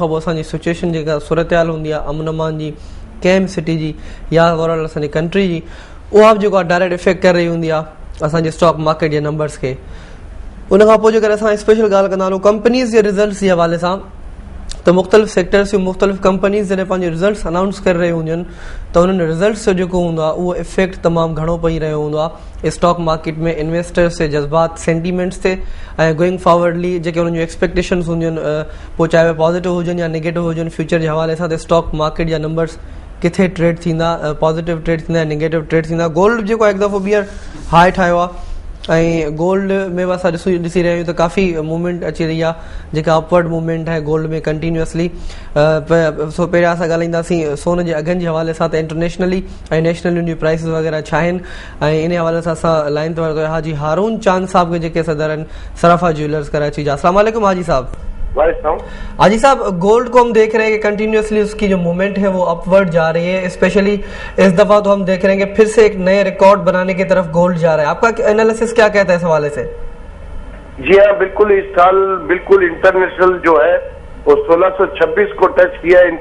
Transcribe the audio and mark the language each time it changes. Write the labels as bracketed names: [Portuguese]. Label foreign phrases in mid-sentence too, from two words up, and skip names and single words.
[Sindhi] उनखां पोइ असांजी सिचुएशन जेका सूरत हाल हूंदी आहे अमन अमान जी, कंहिं बि सिटी जी या ओवरऑल असांजी कंट्री जी, उहा बि जेको आहे [English] direct effect [Sindhi] करे रही हूंदी आहे असांजे [English] stock market [Sindhi] जे नंबर्स खे। उनखां पोइ जेकर असां स्पेशल ॻाल्हि कंदा हलूं कंपनीज़ जे रिज़ल्ट्स जे हवाले सां, त मुख़्तलिफ़ सेक्टर्स जूं मुख़्तलिफ़ कंपनीज़ जॾहिं पंहिंजे रिज़ल्ट्स अनाउंस करे रही हूंदियूं आहिनि त उन्हनि रिज़ल्ट्स जो जेको हूंदो आहे उहो इफेक्ट तमामु घणो पई रहियो हूंदो आहे [English] stock market [Sindhi] में, इन्वेस्टर्स जे जज़्बात सेंटीमेंट्स ते, ऐं [English] going forwardly [Sindhi] जेके उन्हनि जूं एक्सपेक्टेशन्स हूंदियूं आहिनि, पोइ चाहे पॉज़िटिव हुजनि या नेगेटिव हुजनि, फ्यूचर जे हवाले सां त [English] stock market [Sindhi] जा नंबर्स किथे ट्रेड थींदा, पॉज़िटिव ट्रेड थींदा, नेगेटिव ट्रेड थींदा। गोल्ड जेको हिकु दफ़ो ॿीहर हाई ठाहियो आहे ऐं गोल्ड में बि असां ॾिसी रहिया आहियूं त काफ़ी मूवमेंट अची रही आहे, जेका [English] upward movement [Sindhi] आहे गोल्ड में कंटिन्यूअसली। पहिरियां असां ॻाल्हाईंदासीं सोन जे अघनि जे हवाले सां त इंटरनेशनली ऐं नेशनली उन जी प्राइसिस वग़ैरह छा आहिनि, ऐं इन हवाले सां असां लाइन ते वरितो आहे हाजी हारून चांद साहब के जेके सदर आहिनि सराफा ज्वेलर्स कराची जा। [Urdu] السلام علیکم حاجی صاحب۔ حاجی صاحب، گولڈ کو ہم دیکھ رہے ہیں کہ کنٹینیوئسلی اس کی جو موومنٹ ہے وہ اپورڈ جا رہی ہے، اسپیشلی اس دفعہ تو ہم دیکھ رہے ہیں کہ پھر سے ایک نئے ریکارڈ بنانے کی طرف گولڈ جا رہا ہے. آپ کا اینالیسس کیا کہتا ہے اس حوالے سے? جی ہاں، بالکل اس سال بالکل انٹرنیشنل جو ہے وہ 1626 کو ٹچ کیا ہے.